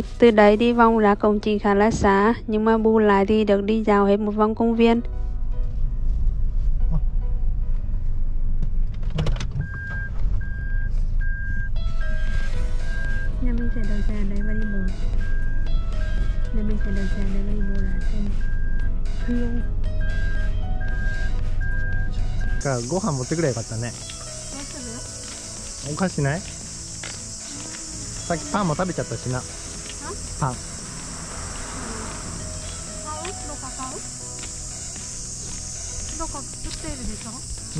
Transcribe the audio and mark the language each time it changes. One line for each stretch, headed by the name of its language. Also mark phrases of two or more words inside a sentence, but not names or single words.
Vietnamese: Từ đấy đi vòng ra cổng chính khá là xa, nhưng mà bù lại thì được đi dạo hết một vòng công viên. Nhà mình sẽ đợi xe ở đây và đi bộ. Nhà mình sẽ đợi xe ở đây và đi bộ lại trên Hương.
Japanese: ご飯持ってくればよかったね。おかしない？さっきパンも食べちゃったしな。パン。どこ売ってるでしょ？